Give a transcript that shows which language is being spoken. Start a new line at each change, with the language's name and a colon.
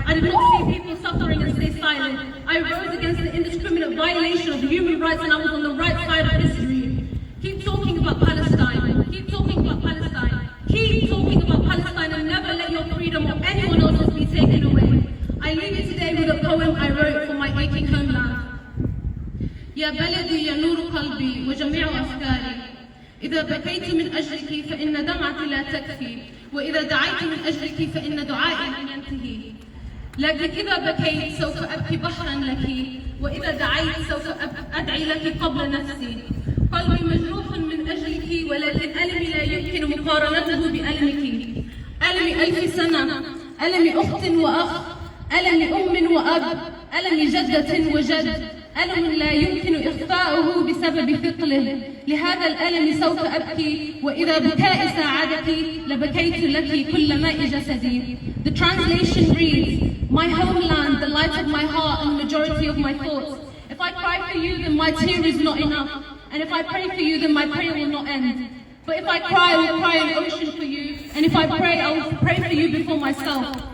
English: I did not see people suffering and stay silent. I rose against the indiscriminate violation of human rights and I was on the right side of history. Keep talking about Palestine. Keep talking about Palestine. Keep talking about Palestine and never let your freedom or anyone else's be taken away. I leave you today with a poem I wrote for my aching homeland.
Arabic: يا بلدي يا نور قلبي وجميع أفكاري إذا بكيت من أجلك فإن دمعتي لا تكفي وإذا دعيت من أجلك فإن دعائي لن ينتهي لكن إذا بكيت سوف أبكي بحرا لك وإذا دعيت سوف أدعي لك قبل نفسي قلبي مجروح من أجلك ولكن ألمي لا يمكن مقارنته بألمك ألم 1000 سنة ألم أخت وأخ ألم أم وأب ألم جدة وجد ألم لا يمكن إخفاؤه بسبب ثقله لهذا الألم سوف أبكي وإذا بكائي ساعدك لبكيت لك كل ماء جسدي.
English: The translation reads, my homeland, the light of my heart and the majority of my thoughts. If I cry for you, then my tear is not enough. And if I pray for you, then my prayer will not end. But if I cry, I will cry an ocean for you. And if I pray, I will pray for you before myself.